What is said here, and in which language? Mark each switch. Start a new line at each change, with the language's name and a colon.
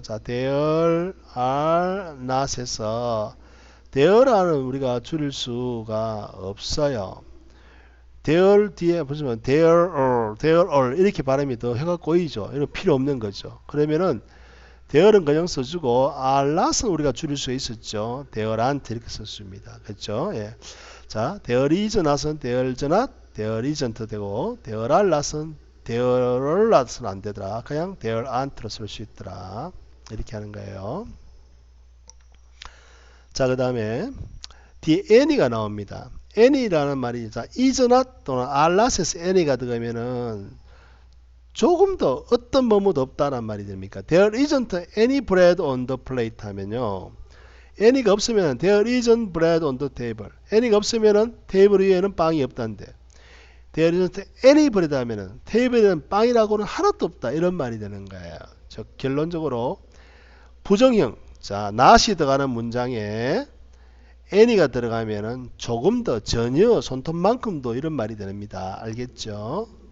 Korean: 자,
English: there are not
Korean: 에서 there are는 우리가 줄일 수가 없어요. there 뒤에 보시면
English: there are
Korean: 이렇게 발음이 더 혀가 꼬이죠. 이거 필요 없는 거죠. 그러면은 there는 그냥 써주고 are not은 우리가 줄일 수 있었죠.
English: there aren't
Korean: 이렇게 썼습니다. 그렇죠? 예. 자, there is not은
English: there's not there isn't
Korean: 되고
English: there are not
Korean: 은 there are not은 안 되더라. 그냥
English: there aren't
Korean: 로 쓸 수 있더라. 이렇게 하는 거예요. 자, 그 다음에 뒤에 any가 나옵니다. any라는 말이 자, is not 또는 are not에서 any가 들어가면은 조금 더 어떤 뭐뭐도 없다는 말이 됩니까?
English: There isn't any bread on the plate
Korean: 하면요. any가 없으면
English: there isn't bread on the table.
Korean: any가 없으면은 테이블 위에는 빵이 없다는데
English: there isn't any bread
Korean: 하면은 테이블에는 빵이라고는 하나도 없다 이런 말이 되는 거예요. 즉 결론적으로 부정형 자 not이 들어가는 문장에 any가 들어가면은 조금 더 전혀 손톱만큼도 이런 말이 됩니다. 알겠죠?